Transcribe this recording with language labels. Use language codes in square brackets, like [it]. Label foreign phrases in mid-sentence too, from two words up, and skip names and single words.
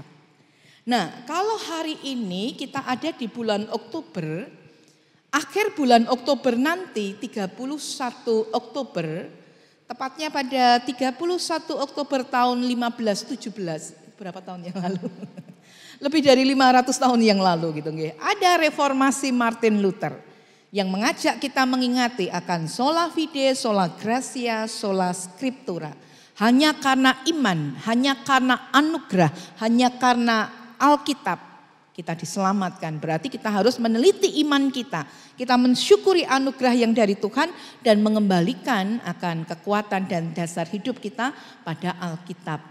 [id] Nah, kalau hari ini kita ada di bulan Oktober, akhir bulan Oktober nanti 31 Oktober, tepatnya pada 31 Oktober tahun 1517, berapa tahun yang lalu? Lebih dari 500 tahun yang lalu gitu nggih. Ada reformasi Martin Luther yang mengajak kita mengingati akan [la] sola fide, sola gratia, sola scriptura. [id] Hanya karena iman, hanya karena anugerah, hanya karena Alkitab kita diselamatkan. Berarti kita harus meneliti iman kita. Kita mensyukuri anugerah yang dari Tuhan dan mengembalikan akan kekuatan dan dasar hidup kita pada Alkitab.